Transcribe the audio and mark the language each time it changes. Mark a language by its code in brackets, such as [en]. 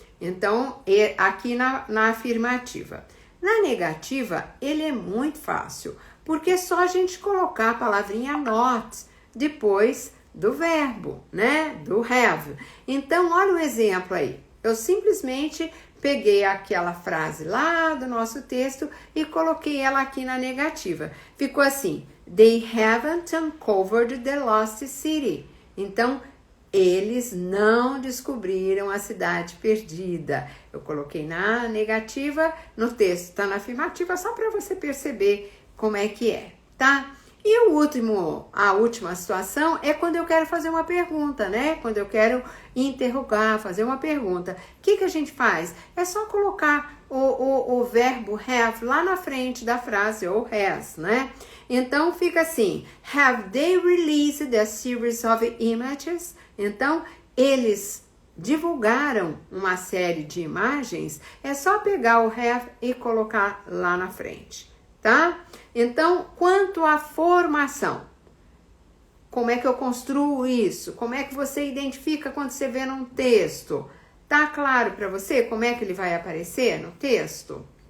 [pt] Então, aqui na afirmativa. Na negativa, ele é muito fácil, porque é só a gente colocar a palavrinha not depois do verbo, né? Do have. Então, olha o exemplo aí. Eu simplesmente peguei aquela frase lá do nosso texto e coloquei ela aqui na negativa. Ficou assim, [en] they haven't uncovered the lost city. [pt] Então, eles não descobriram a cidade perdida. Eu coloquei na negativa, no texto está na afirmativa, só para você perceber como é que é, tá? E a última situação é quando eu quero fazer uma pergunta, né? Quando eu quero interrogar, fazer uma pergunta. O que a gente faz? É só colocar o verbo have lá na frente da frase, ou has, né? Então, fica assim, [en] have they released a series of images? [pt] Então, eles divulgaram uma série de imagens, é só pegar o have e colocar lá na frente, tá? Então, quanto à formação, como é que eu construo isso? Como é que você identifica quando você vê num texto? Tá claro para você como é que ele vai aparecer no texto?